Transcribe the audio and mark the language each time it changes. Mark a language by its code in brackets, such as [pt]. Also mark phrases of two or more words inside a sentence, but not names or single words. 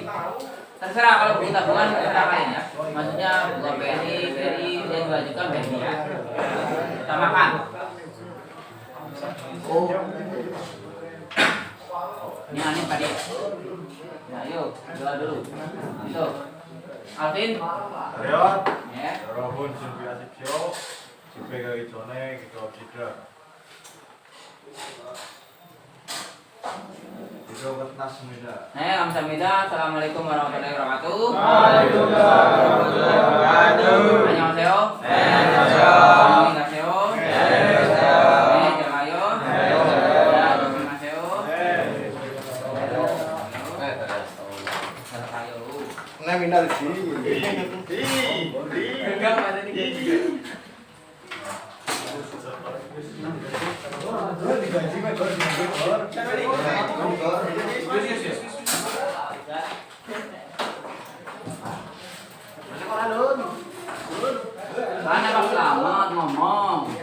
[id] Terserah kalau buku tabungan terserah kalian ya. Maksudnya buku BNI, BRI yang diwajibkan BNI ya. Kita makan. Ini aneh tadi. Nah, yuk doa dulu. Itu. Alvin. Karyawan. Ya. [ko] 여러분 준비하십시오. 집회 가기 전에 기도합시다. 기도 끝났습니다. Nah, 감사합니다. [ar] السلام عليكم ورحمة الله وبركاته. وعليكم السلام ورحمة الله وبركاته. [ko] 안녕하세요. 네, 안녕하세요. 안녕히 가세요. 네, 안녕하세요. 네, 들어가요. 네. 자, 조심하세요. 네. 들어가요. [id] Nominal D. Enggak ada nih kayak gitu. Mana Pak Selamat ngomong.